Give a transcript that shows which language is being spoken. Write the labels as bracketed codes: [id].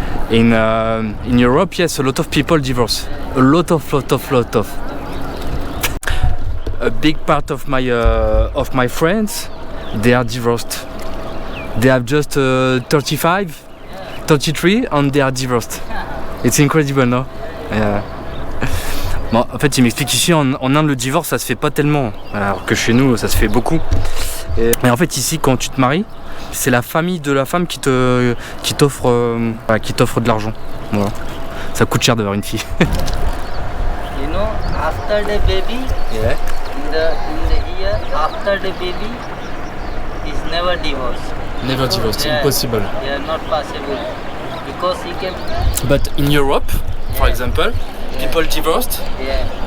[en] In Europe, yes, a lot of people divorce. A lot of. A big part of my friends, they are divorced. They have just 35, 33, and they are divorced. It's incredible, no? Yeah. [fr] Bon, en fait, il m'explique ici en Inde, le divorce, ça se fait pas tellement, alors que chez nous, ça se fait beaucoup. Et en fait, ici, quand tu te maries, c'est la famille de la femme qui t'offre de l'argent. Voilà. Ça coûte cher d'avoir une fille. [en] You know, after the baby, Yeah. in the year after the baby, is never divorced. Never divorced, Yeah. impossible. Yeah, not possible. Because he can. But in Europe, for example, people divorced. Yeah.